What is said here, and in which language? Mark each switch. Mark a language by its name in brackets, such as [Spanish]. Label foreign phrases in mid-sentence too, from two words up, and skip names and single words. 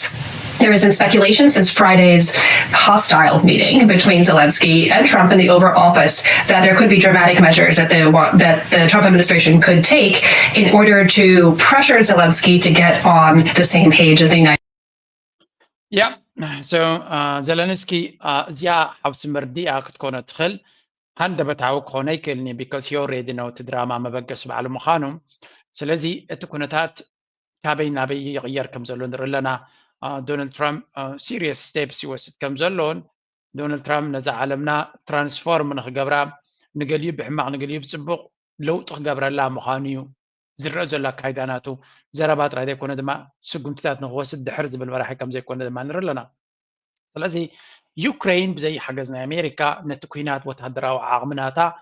[English] There has been speculation since Friday's hostile meeting between Zelensky and Trump in the Oval Office that there could be dramatic measures that the Trump administration could take in order to pressure Zelensky to get on the same page as the United States. Yeah, so [Tigrinya] Zelensky እዚኣ ሓብሲ መርዲኣ ክትኮነ ትኽእል ሃንደበታዊ ክኾነ ይክእልኒ [English] because he already know [Tigrinya] እቲ ድራማ መበገስ በዓሉ ምዃኑ ስለዚ እቲ ኩነታት ካበይ ናበይ ይቕየር ከም ዘሎ ንርኢ ኣለና ዶናልድ ትራምፕ [English] serious steps [Tigrinya] ይወስድ ከም ዘሎን ዶናልድ ትራምፕ ነዛ ዓለምና ትራንስፎርም ንክገብራ ንገሊኡ ብሕማቕ ንገሊኡ ብፅቡቕ ለውጢ ክገብረላ ምዃኑ እዩ ዝረአ ዘሎ ኣካይዳ ናቱ ዘረባ ጥራይ ዘይኮነ ድማ ስጉምትታት ንክወስድ ድሕር ዝብል መራሒ ከም ዘይኮነ ድማ ንርኢ ኣለና ስለዚ ዩክሬን ብዘይ ሓገዝ ናይ ኣሜሪካ ነቲ ኩናት ወታደራዊ ዓቕምናታ